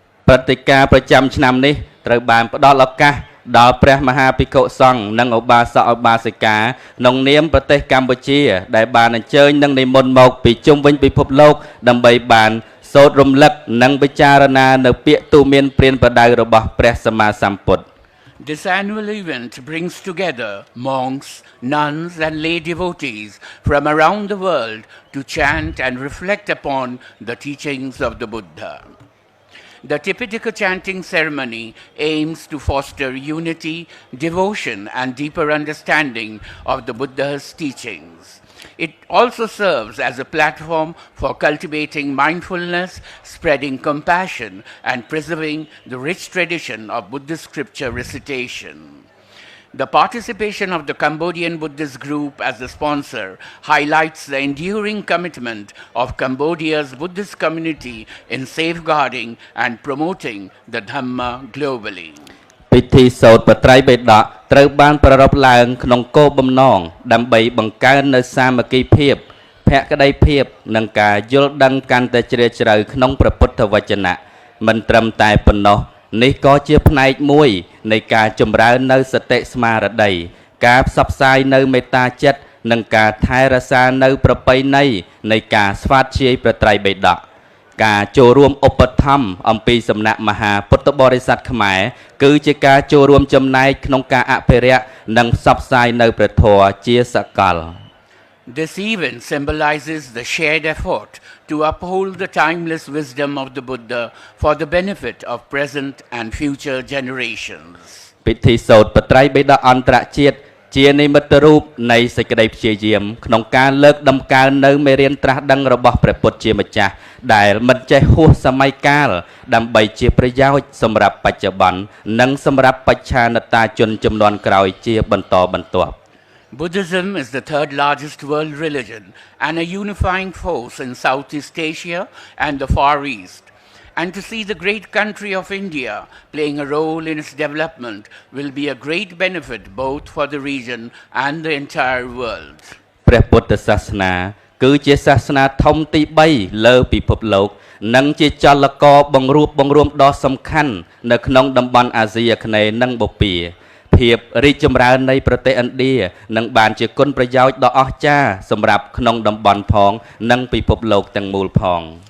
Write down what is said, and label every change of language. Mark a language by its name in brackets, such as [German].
[Khmer] ព្រឹត្តិការណ៍ប្រចាំឆ្នាំនេះត្រូវបានផ្ដល់ឱកាសដល់ព្រះមហាភិក្ខុសង្ឃនិងឧបាសកឧបាសិកាក្នុងនាមប្រទេសកម្ពុជាដែលបានអញ្ជើញនិងនិមន្តមកពីជុំវិញពិភពលោកដើម្បីបានសូត្ររំលឹកនិងពិចារណានៅពាក្យទូន្មានព្រានប្រដៅរបស់ព្រះសម្មាសម្ពុទ្ធ [English] This annual event brings together monks, nuns and lay devotees from around the world to chant and reflect upon the teachings of the Buddha. The Tipitaka chanting ceremony aims to foster unity, devotion, and deeper understanding of the Buddha's teachings. It also serves as a platform for cultivating mindfulness, spreading compassion, and preserving the rich tradition of Buddhist scripture recitation. The participation of the Cambodian Buddhist group as the sponsor highlights the enduring commitment of Cambodia's Buddhist community in safeguarding and promoting the Dhamma globally. [Khmer] ពិធីសូត្របត្រៃបិដកត្រូវបានប្រារព្ធឡើងក្នុងគោលបំណងដើម្បីបង្កើននូវសាមគ្គីភាពភក្តីភាពនិងការយល់ដឹងកាន់តែជ្រាលជ្រៅក្នុងព្រះពុទ្ធវចនៈមិនត្រឹមតែប៉ុណ្ណោះនេះក៏ជាផ្នែកមួយនៃការចម្រើននៅសតិស្មារតីការផ្សព្វផ្សាយនៅមេត្តាចិត្តនិងការថែរក្សានៅប្រពៃណីនៃការស្វាធ្យាយប្រត្រៃបិដក ការចូលរួមឧបត្ថម្ភអំពីសំណាក់មហាពុទ្ធបរិស័ទខ្មែរគឺជាការចូលរួមចំណែកក្នុងការអភិរក្សនិងផ្សព្វផ្សាយនៅព្រះធម៌ជាសកល [English] This event symbolizes the shared effort to uphold the timeless wisdom of the Buddha for the benefit of present and future generations. [Khmer] ពិធីសូត្របត្រៃបិដកអន្តរជាតិជានិមិត្តរូបនៃសេចក្តីព្យាយាមក្នុងការលើកដំកើងនៅមេរៀនត្រាស់ដឹងរបស់ព្រះពុទ្ធជាម្ចាស់ដែលមិនចេះហួសសម័យកាលដើម្បីជាប្រយោជន៍សម្រាប់បច្ចុប្បន្ននិងសម្រាប់បច្ឆានតាជនជំនាន់ក្រោយជាបន្តបន្ទាប់ [English] Buddhism is the third largest world religion and a unifying force in Southeast Asia and the Far East. And to see the great country of India playing a role in its development will be a great benefit both for the region and the entire world. [Khmer] ព្រះពុទ្ធសាសនាគឺជាសាសនាធំទី3លើពិភពលោកនិងជាចលករបង្រួបបង្រួមដ៏សំខាន់នៅក្នុងតំបន់អាស៊ីអាគ្នេយ៍និងបូព៌ា ភាពរីកចម្រើននៃប្រទេសឥណ្ឌានឹងបានជាគុណប្រយោជន៍ដ៏អស្ចារ្យសម្រាប់ក្នុងតំបន់ផងនិងពិភពលោកទាំងមូលផង